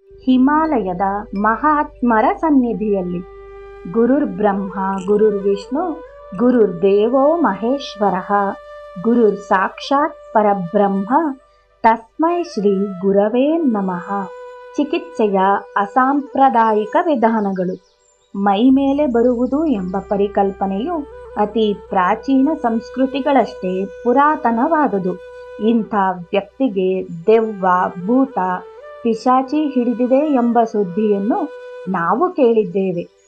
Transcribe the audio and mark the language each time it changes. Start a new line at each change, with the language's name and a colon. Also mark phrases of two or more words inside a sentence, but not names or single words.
Kannada: ಹಿಮಾಲಯದ ಮಹಾತ್ಮರ ಸನ್ನಿಧಿಯಲ್ಲಿ.
Sanskrit: ಗುರುರ್ ಬ್ರಹ್ಮ ಗುರುರ್ ವಿಷ್ಣು ಗುರುರ್ ದೇವೋ ಮಹೇಶ್ವರಃ ಗುರುರ್ ಸಾಕ್ಷಾತ್ ಪರಬ್ರಹ್ಮ ತಸ್ಮೈ ಶ್ರೀ ಗುರವೇ ನಮಃ.
Kannada: ಚಿಕಿತ್ಸೆಯ ಅಸಾಂಪ್ರದಾಯಿಕ ವಿಧಾನಗಳು. ಮೈ ಮೇಲೆ ಬರುವುದು ಎಂಬ ಪರಿಕಲ್ಪನೆಯು ಅತಿ ಪ್ರಾಚೀನ ಸಂಸ್ಕೃತಿಗಳಷ್ಟೇ ಪುರಾತನವಾದುದು. ಇಂಥ ವ್ಯಕ್ತಿಗೆ ದೆವ್ವ, ಭೂತ, ಪಿಶಾಚಿ ಹಿಡಿದಿದೆ ಎಂಬ ಸುದ್ದಿಯನ್ನು ನಾವು ಕೇಳಿದ್ದೇವೆ.